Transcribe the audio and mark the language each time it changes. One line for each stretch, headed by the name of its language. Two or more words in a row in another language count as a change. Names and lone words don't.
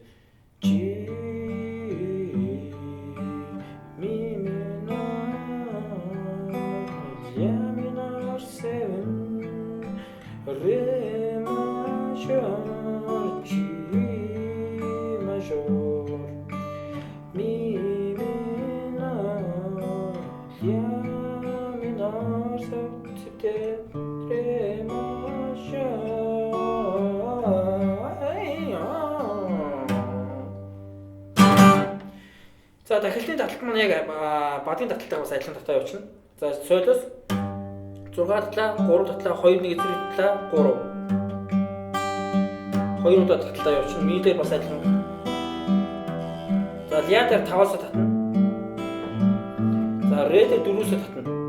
Mongolian: Чи ми минор ля минор 7 ре мажор чи мажор ми минор ля минор 7 ре мажор. За дахилтны таталт маань яг бадгийн таталтайгаа бас адилхан татаа явуулна. За сойлоос 6 татлаа, 3 татлаа, 2 1 зэрэг татлаа, 3. 2 удаа таталтаа явуулна. Ми дээр бас адилхан. За ля дээр 5-аас татна. За ре дээр 4-өөс татна.